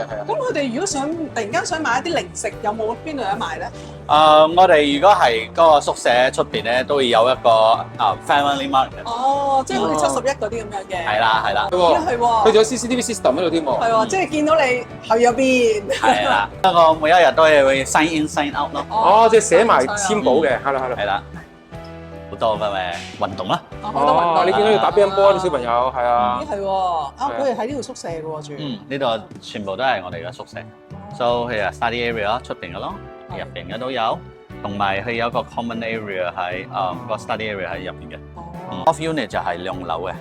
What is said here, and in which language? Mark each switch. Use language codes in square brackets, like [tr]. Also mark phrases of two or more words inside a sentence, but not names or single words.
[yue] 咁佢哋如果突然間想買一啲零食，有冇邊度有得賣咧？我哋如果係嗰個宿舍出邊咧，都會有一個 [en] family market。 [yue] 哦，即係好似71嗰啲咁樣嘅。係啦係啦，係喎。佢仲有 [en] CCTV system [yue] 喺度添喎。係喎，即係見到你去咗邊。係啦，不過每一日都係會 [en] sign in sign out [yue] 咯。哦，即係寫埋簽簿嘅，係啦係啦。係啦，好多嘅咩運動啦。好多運動。你見到要打乒乓波啲小朋友係啊。咦係喎，佢哋喺呢度宿舍嘅喎住。呢度全部都係我哋嘅宿舍，so 佢係 [en] study area [yue] 出邊嘅咯，入邊嘅都有，同埋佢有個 [en] common area [yue] 喺個 [en] study area [yue] 喺入邊嘅。 [en] Off unit [yue] 就係2樓嘅，